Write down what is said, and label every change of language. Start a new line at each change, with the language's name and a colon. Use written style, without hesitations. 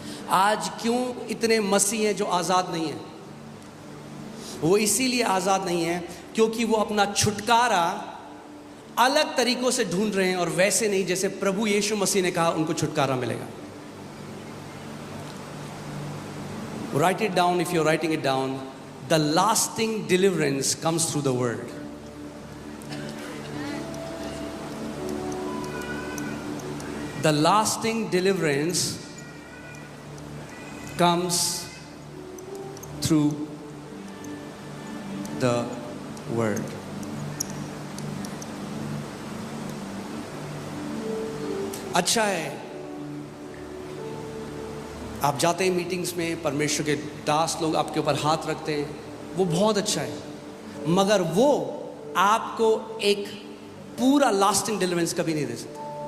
Hindi: आज क्यों इतने मसीह हैं जो आज़ाद नहीं हैं? वो इसीलिए आज़ाद नहीं है क्योंकि वो अपना छुटकारा अलग तरीकों से ढूंढ रहे हैं, और वैसे नहीं जैसे प्रभु यीशु मसीह ने कहा उनको छुटकारा मिलेगा।
English: Write it down if you're writing it down. The lasting deliverance comes through the word. The lasting deliverance comes through the word.
Hindi: अच्छा है आप जाते हैं मीटिंग्स में, परमेश्वर के दास लोग आपके ऊपर हाथ रखते हैं, वो बहुत अच्छा है, मगर वो आपको एक पूरा लास्टिंग डिलीवरेंस कभी नहीं दे सकते।